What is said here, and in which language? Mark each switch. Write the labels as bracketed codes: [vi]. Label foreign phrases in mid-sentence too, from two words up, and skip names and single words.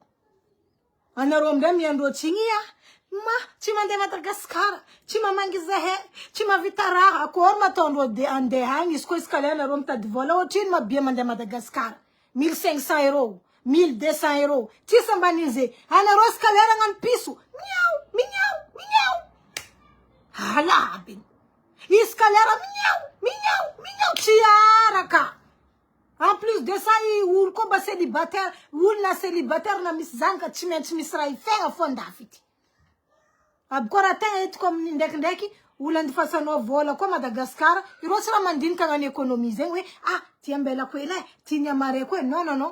[mg] Anareo amindray miandreo tsigny tsy mandeha Madagasikara, tsy mamangy zahay, tsy mavita raha, akory mataondreo andeha agny, izy koa izy kalay anareo mitady vola, ohatrino mabia mandeha Madagasikara, 1500 euros, 1200 euros, tsisy ambanin'izay, anareo izy kalay agnano piso, mignao. Halabiny. Izy kalera mignao tsy araka. [fr] En plus de ça, [mg] olo koa mba célibataire, olo na célibataire na misy zanaka tsy maintsy misy raha ifegna fo andafy ity. Aboko raha tegna hitako amin'ny ndraikindraiky, olo andifasanao vola koa Madagasikara, ireo tsy raha mandinika agnano économie zegny hoe ty ambelako ela ty ny amareko non.